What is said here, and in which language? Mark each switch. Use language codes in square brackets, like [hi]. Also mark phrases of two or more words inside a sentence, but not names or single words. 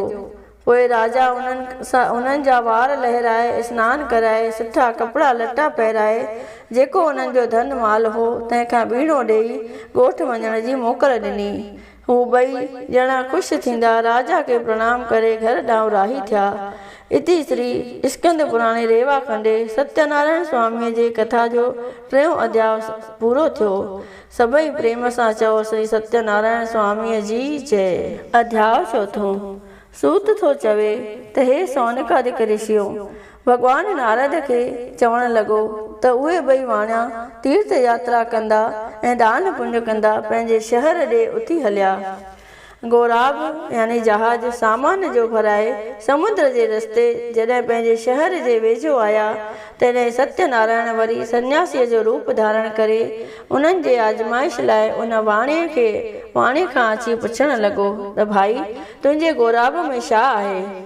[sd] पोइ राजा उन्हनि जा वार लहिराए सनानु कराए सुठा कपिड़ा लटा पहिराए जेको उन्हनि जो धन माल हो तंहिंखां बीणो ॾेई ॻोठु वञण जी मोकल ॾिनी। हू ॿई ॼणा ख़ुशि थींदा राजा खे प्रणाम करे घर ॾांहुं राही थिया। [sa] इति श्री स्कंद पुराणे रेवा खंडे [sd] सत्यनारायण स्वामीअ जे कथा जो 3 अध्याय पूरो थियो। सभई प्रेम सां चओ श्री सत्यनारायण स्वामीअ जी जय। अध्याय 4। सूत थो चवे त हे सौनकादिक ऋषियो, भॻवानु नारद खे चवण लॻो त उहे ॿई वाणिया तीर्थ यात्रा कंदा ऐं दान पुण्य कंदा पंहिंजे शहर ॾे उथी हलिया। गौराब यानी जहाज सामान जो भराए समुद्र जे रस्ते जॾहिं पंहिंजे शहर जे वेझो आया तॾहिं सत्यनारायण वरी सन्यासीअ जो रूप धारण करे उन्हनि जे आजमाइश लाइ उन वाणे खां अची पुछण लॻो त भाई तुंहिंजे गौराब में छा आहे।